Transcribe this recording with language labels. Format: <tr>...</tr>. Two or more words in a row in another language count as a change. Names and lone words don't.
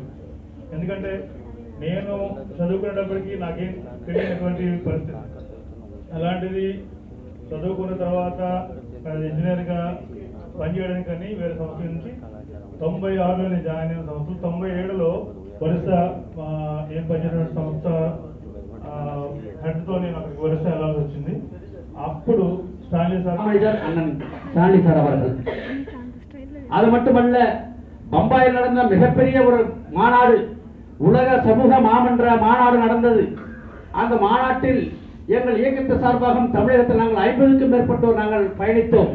<te>ఎందుకంటే నేను చదువుకునేటప్పటికీ నాకేం తెలియనటువంటి పరిస్థితి, అలాంటిది చదువుకున్న తర్వాత ఇంజనీర్గా పనిచేయడానికి కానీ వేరే సంస్థ నుంచి 96లో నేను జాయిన్ అయిన సంస్థలు 97లో వరుస ఏం పనిచేసిన సంస్థ హెడ్తో నేను అక్కడికి వరుస వెళ్ళాల్సి వచ్చింది.</te> <ta>అప్పుడు ஸ்டான்லி சார் அண்ணன் ஸ்டான்லி சார் அவர்கள் அது மட்டுமல்ல, பம்பாயில் நடந்த மிகப்பெரிய ஒரு மாநாடு, உலக சமூக மாமன்ற மாநாடு நடந்தது. அந்த மாநாட்டில் எங்கள் இயக்கத்து சார்பாக தமிழகத்தில் நாங்கள் 50க்கும் மேற்பட்டோர் நாங்கள் பயணித்தோம்.</ta>